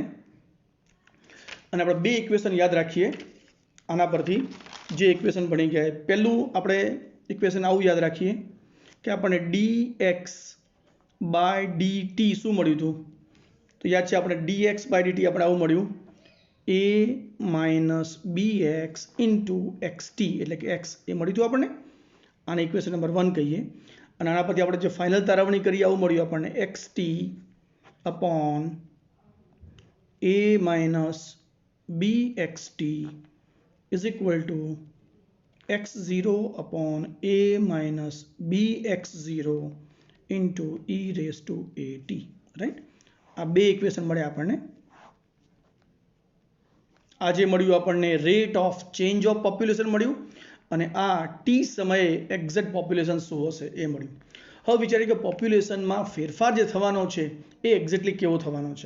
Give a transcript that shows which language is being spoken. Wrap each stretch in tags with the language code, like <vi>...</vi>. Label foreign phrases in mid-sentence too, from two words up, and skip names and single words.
<gu>અને આપણે બે ઇક્વેશન યાદ રાખીએ આના પરથી જે ઇક્વેશન ભણી ગયા. પહેલું આપણે ઇક્વેશન આવું યાદ રાખીએ કે આપણને</gu> <en>dx by dt</en> <gu>શું મળ્યું હતું?</gu> <hi>तो याद है</hi> <gu>આપણે</gu> <en>dx by dt</en> <gu>આપણે આવું મળ્યું</gu> <en>a minus bx into xt</en> <gu>એટલે કે x એ મળ્યું હતું આપણને આને ઇક્વેશન નંબર 1 કહીએ અને આના પરથી આપણે જે ફાઇનલ તારવણી કરી આવું મળ્યું આપણને</gu> <en>xt upon a minus bxt is equal to x0 upon a minus bx0 into e raised to at, right?</en> <gu>આ બે ઇક્વેશન મળે આપણને આજે મળ્યું આપણને</gu> <en>rate of change of population</en> <gu>મળ્યું અને આ ટી સમયે</gu> <en>exact population</en> <gu>શું હશે એ મળ્યું. હવે વિચારીએ કે પોપ્યુલેશનમાં ફેરફાર જે થવાનો છે એ એક્ઝેક્ટલી કેવો થવાનો છે.</gu>